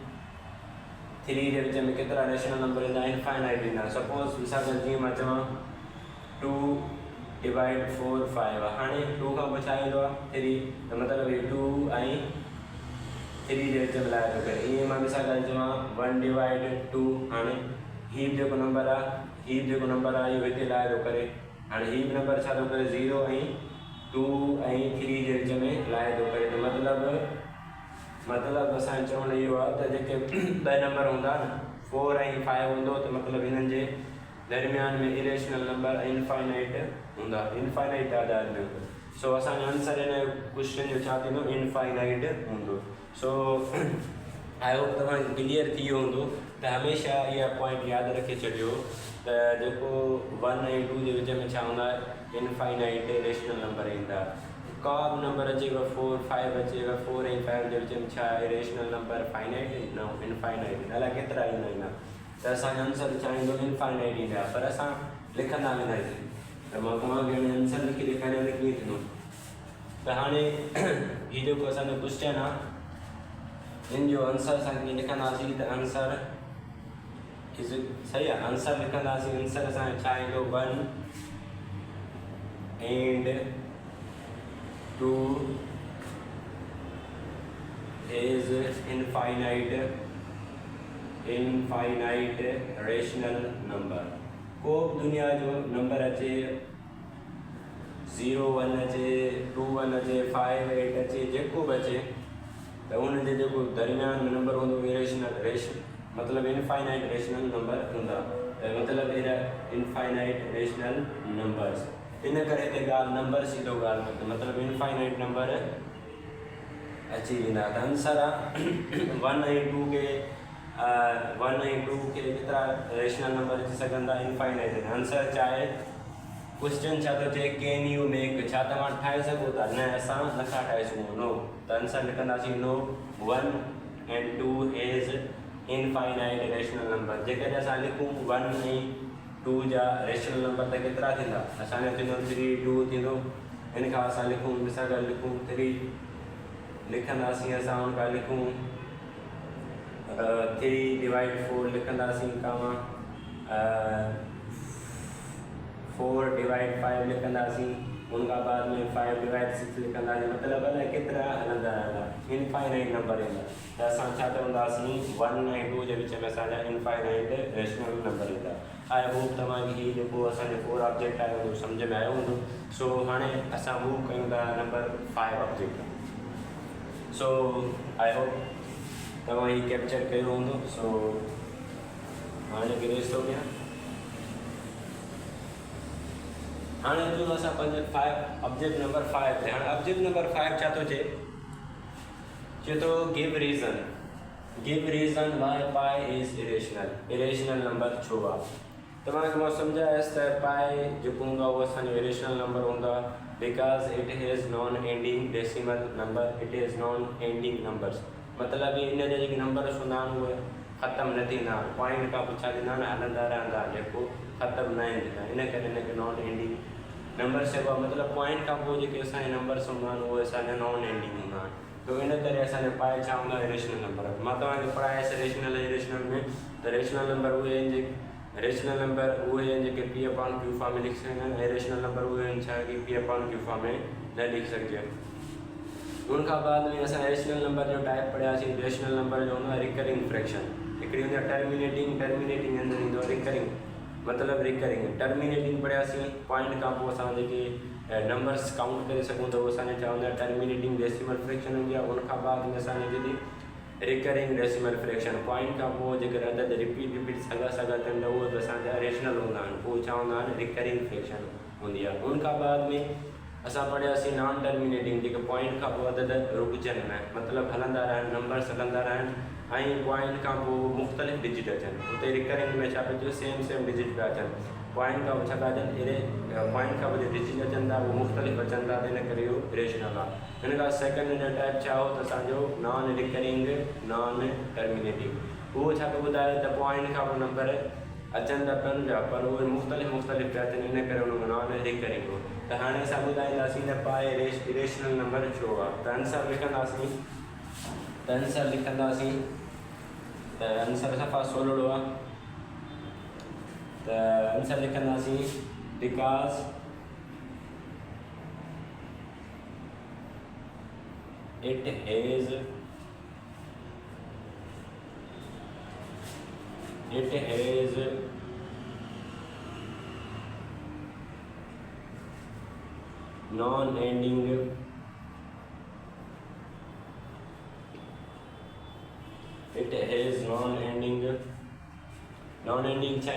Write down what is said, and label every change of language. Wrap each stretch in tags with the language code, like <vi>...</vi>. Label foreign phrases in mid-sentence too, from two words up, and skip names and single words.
<sd>3 जे विच में केतिरा</sd> <en>rational number</en> <sd>ईंदा इनफाइनाइट ईंदा सपोज़ मिसाल जीअं मां चवां 2 डिवाइड 4 5 हाणे 2 खां पोइ छा ईंदो आहे 3 त मतिलबु इहे 2 ऐं 3 जे विच में लाइ थो करे ईअं मां मिसाल चवां 1 डिवाइड 2 हाणे हीअ जेको नंबर आहे इहो हिते लाइ थो करे हाणे हीअ बि नंबर छा थो करे 0 ऐं 2 ऐं 3 जे विच में लाइ थो करे त मतिलबु असांजो चवणु इहो आहे त जेके 2 नंबर हूंदा न 4 ऐं 5 हूंदो त मतिलबु हिननि जे दरमियान में</sd> <en>irrational number infinite</en> <sd>हूंदा इनफाइनाइट तादाद में सो असांजो आंसर हिन क्वेश्चन जो छा थींदो इनफाइनाइट हूंदो सो</sd> <en>I hope</en> <sd>तव्हांखे क्लियर थी वियो हूंदो त हमेशह इहा पॉइंट यादि रखे छॾियो त जेको 1 ऐं 2 जे विच में छा हूंदा</sd> <en>infinite rational number</en> <sd>ईंदा का बि नंबर अचेव 4 5 अचेव 4 ऐं 5 जे विच में छा आहे</sd> <en>rational number finite</en> <sd>न इनफाइनाइट अलाए केतिरा ईंदा त असांजो आंसर छा ईंदो इनफाइनाइट ईंदा पर असां लिखंदा वेंदासीं त मां तव्हांखे हाणे आंसर लिखी ॾेखारियां त कीअं थींदो त हाणे हीउ जेको असांजो क्वेश्चन आहे हिन जो आंसर असां कीअं लिखंदासीं त आंसर सही आहे आंसर लिखंदासीं आंसर असांजो छा ईंदो 1</sd> <en>and 2 is infinite rational number</en> <sd>को दुनिया जो नंबर अचे 0 1 अचे 2 1 अचे 5 8 अचे जेको बि अचे त उन जे जेको दरमियान में नंबर हूंदो मतिलबु</sd> <en>infinite rational number</en> <sd>हूंदा त मतिलबु अहिड़ा</sd> <en>infinite rational numbers</en> <sd>इन करे हिते ॻाल्हि नंबर सीधो ॻाल्हि न मतिलबु</sd> <en>infinite number</en> <sd>अची वेंदा त आंसर आहे 1 ऐं 2 खे 1 ऐं 2 खे केतिरा</sd> <en>rational number</en> <sd>अची सघंदा</sd> <en>infinite answer</en> <sd>छा आहे क्वेश्चन छा थो चए</sd> <en>can you make</en> <sd>छा तव्हां ठाहे सघो था न असां नथा ठाहे सघूं नो त आंसर लिखंदासीं नो</sd> <en>1 and 2 is infinite rational number</en> <sd>जेकॾहिं असां लिखूं 1 ऐं 2 जा</sd> <en>rational number</en> <sd>त केतिरा थींदा असांजो थींदो 3 2 थींदो इन खां असां लिखूं मिसाल गॾु लिखूं 3 लिखंदासीं असां उन खां लिखूं 3/4 लिखंदासीं कामा 4/5 लिखंदासीं उन खां बाद में 5/6 लिखंदासीं मतिलबु अलाए केतिरा हलंदा रहंदा इनफाइनाइट नंबर ईंदा त असां छा चवंदासीं 1 ऐं 2 जे विच में असांजा</sd> <en>infinite rational number</en> <sd>ईंदा</sd> <en>I hope</en> <sd>तव्हांखे हीउ जेको असांजो 4 ऑब्जेक्ट आहे उहो सम्झ में आयो हूंदो सो हाणे असां मूव कयूं था</sd> <en>number 5 object</en> <sd>सो</sd> <en>I hope</en> <sd>तव्हां हीउ कैप्चर कयो हूंदो सो हाणे गिरेस थो कयां हाणे अचूं असां पंहिंजे 5</sd> <en>object number</en> <sd>5 ते हाणे</sd> <en>object number</en> <sd>5 छा थो चए थो</sd> <en>give reason why pi is irrational number</en> <sd>छो आहे तव्हांखे मां सम्झायसि त पाई जेको हूंदो आहे उहो असांजो</sd> <en>irrational number</en> <sd>हूंदो आहे</sd> <en>because it is non ending decimal number it is non ending numbers</en> <sd>मतिलबु इन जा जेके नंबर्स हूंदा आहिनि उहे ख़तमु न थींदा पॉइंट खां पुछा थींदा आहिनि हलंदा रहंदा जेको ख़तमु न थींदा इन करे हिनखे</sd> <en>non ending number</en> <sd>चइबो आहे मतिलबु पॉइंट खां पोइ जेके असांजे नंबर्स हूंदा आहिनि उहे असांजा</sd> <en>non ending</en> <sd>हूंदा आहिनि त इन करे असांजो पाए छा हूंदो आहे</sd> <en>rational number</en> <sd>मां तव्हांखे पढ़ायसि रेशनल में त</sd> <en>rational number</en> <sd>उहे आहिनि जेके</sd> <en>P upon Q form</en> <sd>में लिखी सघंदा आहिनि ऐं</sd> <en>rational number</en> <sd>उहे आहिनि छा की</sd> <en>P upon Q form</en> <sd>में न लिखी सघिजे उन खां बाद में असां</sd> <en>rational number</en> <sd>जो टाइप पढ़ियासीं</sd> <en>rational number</en> <sd>जो हूंदो आहे</sd> <en>recurring fraction</en> <sd>हिकिड़ी हूंदी आहे टर्मिनेटिंग अंदरि ईंदो आहे रिकरिंग मतिलबु</sd> <en>recurring terminating</en> <sd>पढ़ियासीं पॉइंट खां पोइ असां जेके नंबर्स काउंट करे सघूं था उहो असांजा छा हूंदा आहे</sd> <en>terminating decimal fraction</en> <sd>हूंदी आहे उन खां बाद में असांजी जॾहिं</sd> <en>recurring decimal fraction</en> <sd>पॉइंट खां पोइ जेकर अदद रिपीट सॻा थियनि त उहे बि असांजा रेशनल हूंदा आहिनि उहे छा हूंदा आहिनि</sd> <en>recurring fraction</en> <sd>हूंदी आहे उन खां बाद में असां पढ़ियासीं</sd> <en>non terminating</en> <sd>जेके पॉइंट खां पोइ अदद रुकजनि न मतिलबु हलंदा रहनि नंबर्स हलंदा रहनि ऐं पॉइंट खां पोइ मुख़्तलिफ़ डिजिट अचनि हुते रिकरिंग में छा पियो</sd> <en>same digit</en> <sd>पिया अचनि पॉइंट खां छा पिया अचनि अहिड़े पॉइंट खां पोइ डिजिट अचनि था उहे मुख़्तलिफ़ अचनि था त इन करे इहो रेशनल आहे हिन खां सेकेंड जो टाइप छा हो त असांजो</sd> <en>non recurring non terminating</en> <sd>उहो छा पियो ॿुधाए त पॉइंट खां पोइ नंबर अचनि था पिया पिया पर उहे मुख़्तलिफ़ पिया अचनि इन करे उनमें</sd> <en>non recurring</en> <sd>हो त हाणे असां ॿुधाईंदासीं त पाए रेशनल नंबर छो आहे त आंसर लिखंदासीं त आंसर सफ़ा सोलड़ो आहे त आंसर लिखंदासीं बिकॉज़</sd> <en>it has non-ending छा</en>